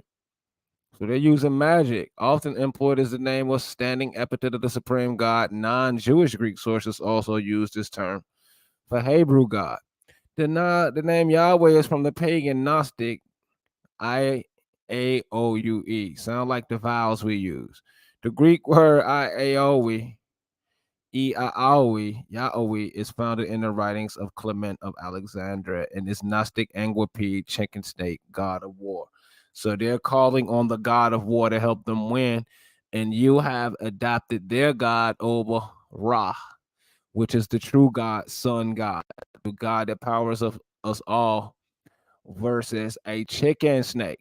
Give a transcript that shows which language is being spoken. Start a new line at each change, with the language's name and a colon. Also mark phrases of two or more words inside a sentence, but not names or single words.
English: So they're using magic, often employed as the name or standing epithet of the supreme God. Non-Jewish Greek sources also use this term for Hebrew God. The name Yahweh is from the pagan Gnostic I-A-O-U-E. Sound like the vowels we use. The Greek word I-A-O-E, E-I-A-O-E, Yahweh, is founded in the writings of Clement of Alexandria and is Gnostic Anguipede, chicken snake, god of war. So they're calling on the god of war to help them win, and you have adopted their god over Ra, which is the true God, Son God, the God that powers of us all, versus a chicken snake.